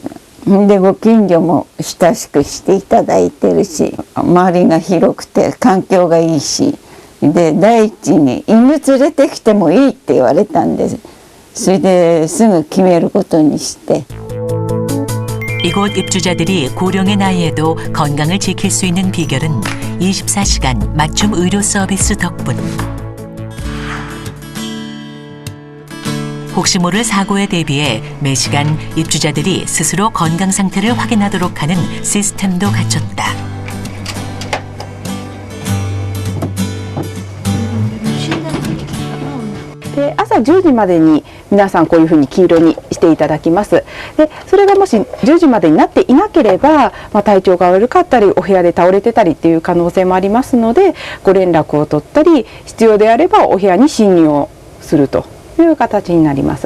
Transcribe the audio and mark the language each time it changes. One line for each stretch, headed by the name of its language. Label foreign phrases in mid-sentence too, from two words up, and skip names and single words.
Japanese: でご近所も親しくしていただいてるし、周りが広くて環境がいいし、で第一に犬連れてきてもいいって言われたんです。それですぐ決めることにして。
Korean: 이곳 입주자들이 고령의 나이에도 건강을 지킬 수 있는 비결은 24시간 맞춤 의료 서비스 덕분. 혹시 모를 사고에 대비해 매시간 입주자들이 스스로 건강 상태를 확인하도록 하는 시스템도 갖췄다.
Japanese: 朝10時までに皆さんこういうふうに黄色にしていただきます。でそれがもし10時までになっていなければ、体調が悪かったりお部屋で倒れてたりっていう可能性もありますので、ご連絡を取ったり必要であればお部屋に侵入をするという形になります。